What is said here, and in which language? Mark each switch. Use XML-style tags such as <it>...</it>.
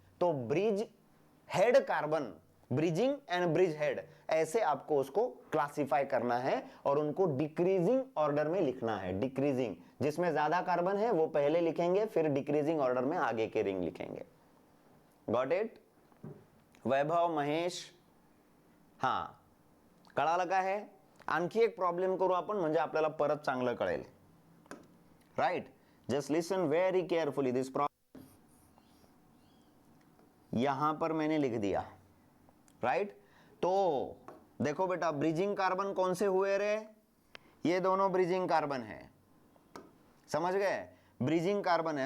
<hi>तो bridge head carbon, bridging and bridge head, ऐसे आपको उसको क्लासिफाई करना है और उनको डिक्रीजिंग ऑर्डर में लिखना है। डिक्रीजिंग, जिसमें ज्यादा कार्बन है वो पहले लिखेंगे, फिर डिक्रीजिंग ऑर्डर में आगे के रिंग लिखेंगे। Got it?</hi> <mr>वैभव, महेश, हाँ, कळालं का है? आणखी एक प्रॉब्लेम करू आपण, म्हणजे आपल्याला परत चांगलं कळेल, राइट?</mr> <en>Just listen very carefully this problem.</en> <hi>यहां पर मैंने लिख दिया, राइट? तो देखो बेटा, ब्रिजिंग कार्बन कौन से हुए रे? ये दोनों ब्रिजिंग कार्बन है, समझ गए? ब्रिजिंग कार्बन है।</hi>